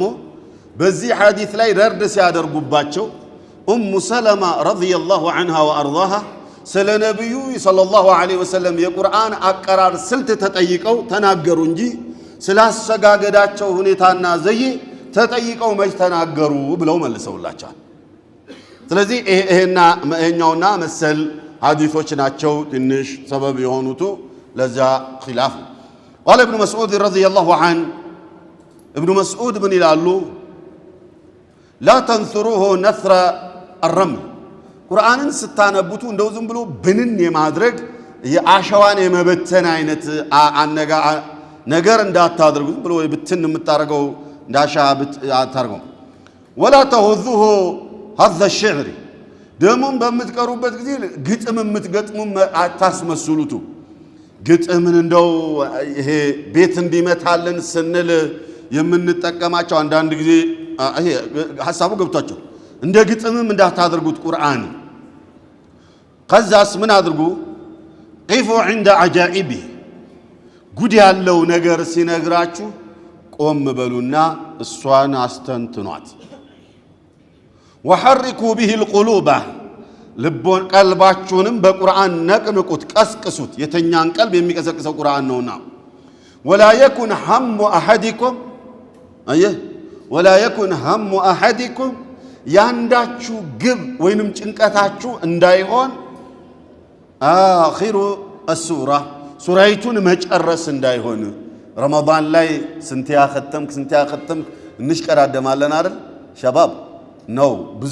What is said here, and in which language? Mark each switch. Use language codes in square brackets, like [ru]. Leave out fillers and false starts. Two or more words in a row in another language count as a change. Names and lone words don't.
[am] በዚህ ሐዲስ ላይ ረድ ሲያደርጉባቸው ኡሙ ሰለማ [ar] رضي الله عنها وأرضاها [am] ስለ ነብዩ [ar] صلى الله عليه وسلم [am] የቁርአን አቀራር ስልት ተጠይቀው ተናገሩ እንጂ ስላሰጋገዳቸው ሁኔታና ዘይ ተጠይቀው መች ተናገሩ ብለው መልሰውላቸዋል ስለዚህ ይሄኛውና መሰል ሐዲሶች ናቸው ትንሽ ሰበብ የሆኑት ለዛ ኺላፍ [ar] قال ابن مسعود رضي الله عنه ابن مسعود من ይላሉ لا تنثروه نثر الرمل [am] ቁርአንን ስታነቡቱ እንደው ዝም ብሎ ብንን የማድረግ የአሸዋን የመበተን አይነት ነገር እንዳታደርጉ ብሎ ብትን የምታረገው እንዳሻ አታርገው [ar] ولا تهذوه هذ الشعر [am] ደሞም በምትቀሩበት ጊዜ ግጥም የምትገጥሙ አታስመስሉቱ ግጥምን እንደው ይሄ ቤት እንዲመታልን ስንል የምንጠቀማቸው አንዳንድ ጊዜ ይሄ ሐሳቡ ገብቷቸው እንደ ግጥምም እንዳታደርጉት ቁርአን ከዛስ ምን አድርጉ [ar] قفوا عند عجائبه [am] ጉድ ያለው ነገር ሲነግራችሁ ቆም በሉና እሷን አስተንትኗት [ar] وحركوا به القلوب [am] ልቦን ቀልባችሁንም በቁርአን ነቅንቁት ቀስቅሱት የተኛን ቀልብ የሚቀሰቅሰው ቁርአን ነውና [ar] ولا يكن هم احدكم ولا يكن هم احدكم [am] ያንዳችሁ ግብ ወይንም ጭንቀታችሁ እንዳይሆን አኺሩ السوره ሱራይቱን መጨረስ እንዳይሆን ረመዳን ላይ ስንቲያ ختم እንሽቀዳደማለን አይደል ሸባብ ነው ብዙ